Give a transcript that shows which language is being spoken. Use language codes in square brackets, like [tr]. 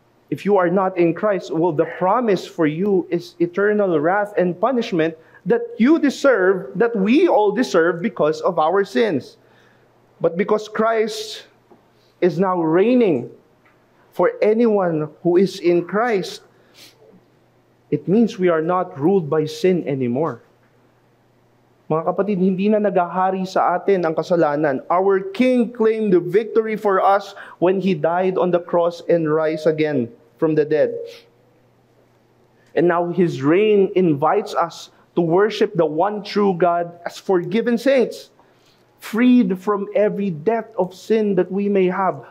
[en] If you are not in Christ, the promise for you is eternal wrath and punishment that you deserve, that we all deserve because of our sins. But because Christ is now reigning for anyone who is in Christ, it means we are not ruled by sin anymore. [tl] Mga kapatid, hindi na nagahari sa atin ang kasalanan. [en] Our King claimed the victory for us when He died on the cross and rise again from the dead. And now His reign invites us to worship the one true God as forgiven saints, freed from every debt of sin that we may have.